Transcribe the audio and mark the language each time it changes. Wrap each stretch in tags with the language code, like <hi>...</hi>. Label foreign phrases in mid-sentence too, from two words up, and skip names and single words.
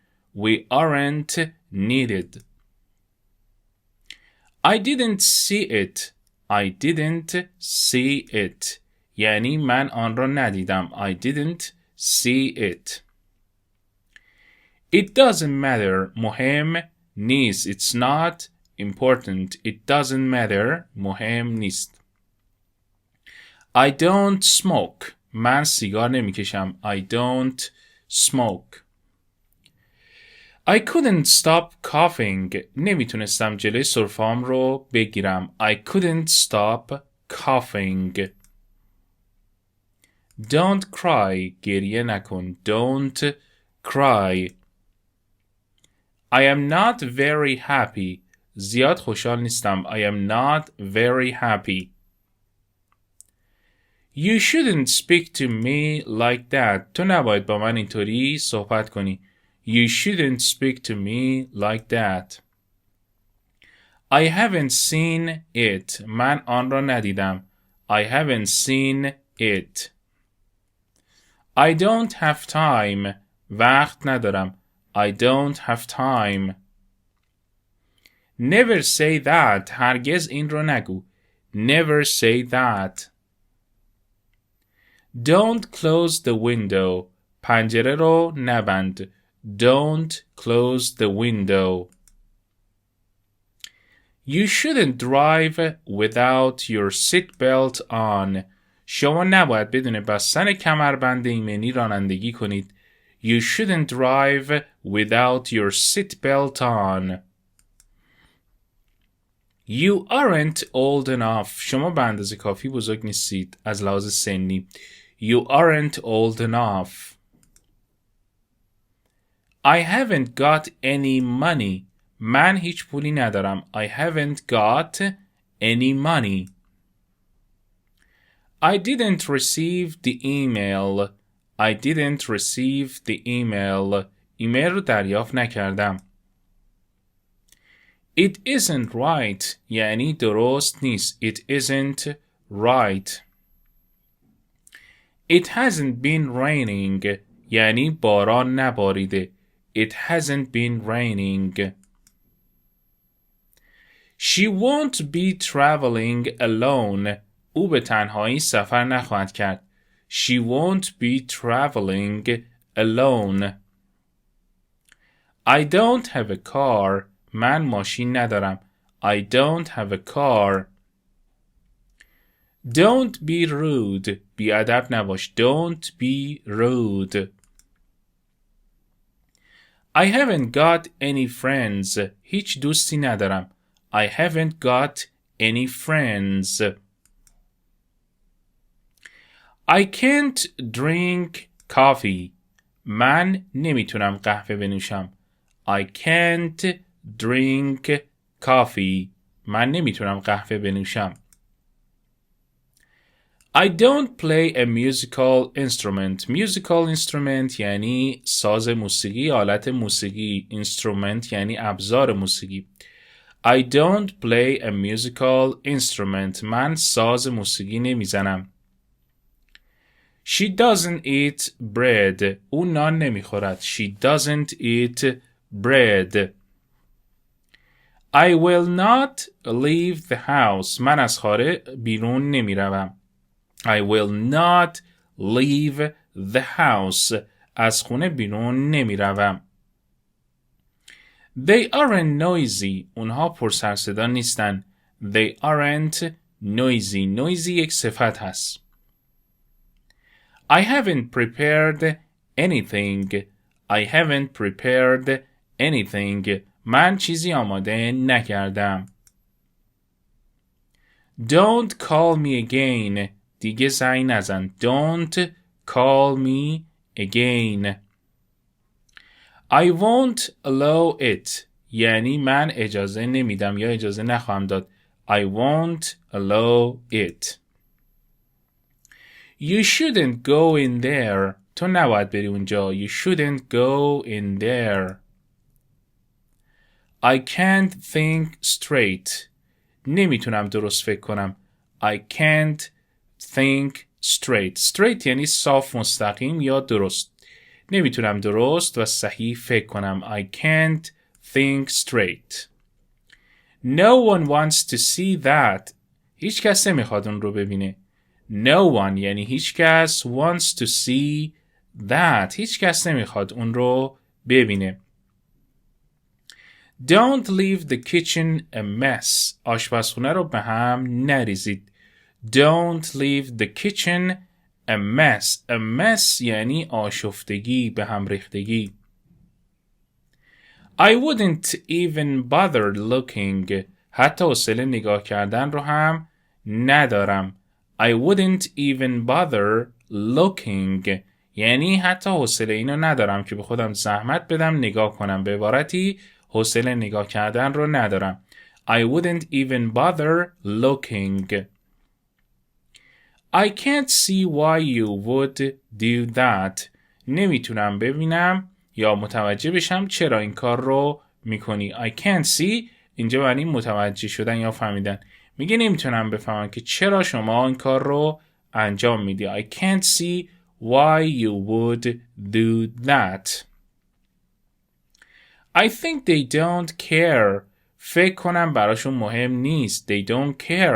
<en>We aren't needed. I didn't see it. I didn't see it.</en> <fa>یعنی من آن را ندیدم.</fa> <en>I didn't see it. It doesn't matter.</en> <fa>مهم نیست.</fa> <en>It's not important. It doesn't matter.</en> <fa>مهم نیست.</fa> <en>I don't smoke.</en> <fa>من سیگار نمی کشم.</fa> <en>I don't smoke. I couldn't stop coughing.</en> <fa>نمیتونستم جلوی سرفه‌ام رو بگیرم.</fa> <en>I couldn't stop coughing. Don't cry.</en> <fa>گریه نکن.</fa> <en>Don't cry. I am not very happy.</en> <fa>زیاد خوشحال نیستم.</fa> <en>I am not very happy. You shouldn't speak to me like that.</en> <fa>تو نباید با من اینطوری صحبت کنی.</fa> <en>You shouldn't speak to me like that. I haven't seen it.</en> <fa>من آن را ندیدم.</fa> <en>I haven't seen it. I don't have time.</en> <fa>وقت ندارم.</fa> <en>I don't have time. Never say that.</en> <fa>هرگز این رو نگو.</fa> <en>Never say that. Don't close the window.</en> <fa>پنجره رو نبند.</fa> <en>Don't close the window. You shouldn't drive without your seatbelt on.</en> <fa>شما نباید بدون بستن کمربند ایمنی رانندگی کنید.</fa> <en>You shouldn't drive without your seatbelt on. You aren't old enough.</en> <fa>شما به اندازه کافی بزرگ نیستید از لحاظ سنی.</fa> <en>You aren't old enough. I haven't got any money.</en> <fa>من هیچ پولی ندارم.</fa> <en>I haven't got any money. I didn't receive the email. I didn't receive the email.</en> <fa>ایمیل رو دریافت نکردم.</fa> <en>It isn't right.</en> <fa>یعنی درست نیست.</fa> <en>It isn't right. It hasn't been raining.</en> <fa>یعنی باران نباریده.</fa> <en>It hasn't been raining. She won't be traveling alone.</en> <fa>او به تنهایی سفر نخواهد کرد.</fa> <en>She won't be traveling alone. I don't have a car.</en> <fa>من ماشین ندارم.</fa> <en>I don't have a car. Don't be rude.</en> <fa>بیادب نباش.</fa> <en>Don't be rude. I haven't got any friends.</en> <fa>هیچ دوستی ندارم.</fa> <en>I haven't got any friends. I can't drink coffee.</en> <fa>من نمیتونم قهوه بنوشم.</fa> <en>I can't drink coffee.</en> <fa>من نمیتونم قهوه بنوشم.</fa> <en>I don't play a musical instrument. Musical instrument</en> <fa>یعنی ساز موسیقی، آلت موسیقی. Instrument یعنی ابزار موسیقی.</fa> <en>I don't play a musical instrument.</en> <fa>من ساز موسیقی نمیزنم.</fa> <en>She doesn't eat bread.</en> <fa>او نان نمیخورد.</fa> <en>She doesn't eat bread. I will not leave the house.</en> <fa>من از خانه بیرون نمیروم.</fa> <en>I will not leave the house.</en> <fa>از خونه بیرون نمیروم.</fa> <en>They aren't noisy.</en> <fa>اونها پر سر صدا نیستن.</fa> <en>They aren't noisy.</en> <fa>Noisy یک صفت هست.</fa> <en>I haven't prepared anything. I haven't prepared anything.</en> <fa>من چیزی آماده نکردم.</fa> <en>Don't call me again.</en> <fa>دیگه زنگ نزن.</fa> <en>Don't call me again. I won't allow it.</en> <fa>یعنی من اجازه نمیدم یا اجازه نخواهم داد.</fa> <en>I won't allow it. You shouldn't go in there.</en> <fa>تو نباید بری اونجا.</fa> <en>You shouldn't go in there. I can't think straight.</en> <fa>نمیتونم درست فکر کنم.</fa> <en>I can't think straight.</en> <fa>Straight یعنی صاف مستقیم یا درست. نمیتونم درست و صحیح فکر کنم.</fa> <en>I can't think straight. No one wants to see that.</en> <fa>هیچ کس نمیخواد اون رو ببینه.</fa> <en>No one</en> <fa>یعنی هیچ کس</fa> <en>wants to see that.</en> <fa>هیچ کس نمیخواد اون رو ببینه.</fa> <en>Don't leave the kitchen a mess.</en> <fa>آشپزخونه رو به هم نریزید.</fa> <en>Don't leave the kitchen a mess. A mess</en> <fa>یعنی آشفتگی، به هم ریختگی.</fa> <en>I wouldn't even bother looking.</en> <fa>حتی حوصله نگاه کردن رو هم ندارم.</fa> <en>I wouldn't even bother looking.</en> <fa>یعنی حتی حوصله اینو ندارم که به خودم زحمت بدم نگاه کنم. به عبارتی حوصله نگاه کردن رو ندارم.</fa> <en>I wouldn't even bother looking. I can't see why you would do that.</en> <fa>نمیتونم ببینم یا متوجه بشم چرا این کار رو میکنی.</fa> <en>I can't see</en> <fa>اینجا معنی متوجه شدن یا فهمیدن. میگه نمیتونم بفهمم که چرا شما این کار رو انجام میدی.</fa> <en>I can't see why you would do that. I think they don't care.</en> <fa>فکر کنم براشون مهم نیست.</fa> <en>They don't care.</en>